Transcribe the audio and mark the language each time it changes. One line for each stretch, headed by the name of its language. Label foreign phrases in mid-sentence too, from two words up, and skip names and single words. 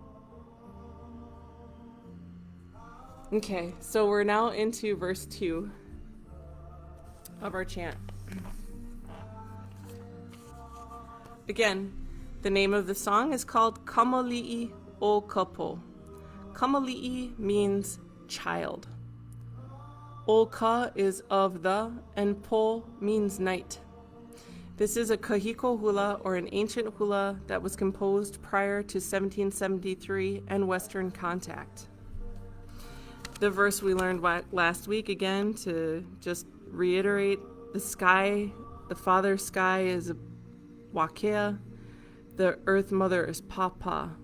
English: Okay, so we're now into verse 2 of our chant. Again, the name of the song is called Kamali'i o Kapo. Kamali'i means child.
Hawaiian: O ka
English: is of the, and po means night. This is a
Hawaiian: kahiko hula,
English: or an ancient hula that was composed prior to 1773 and Western contact. The verse we learned last week, again, to just reiterate, the sky, the father sky is Wakea, the earth mother is Papa.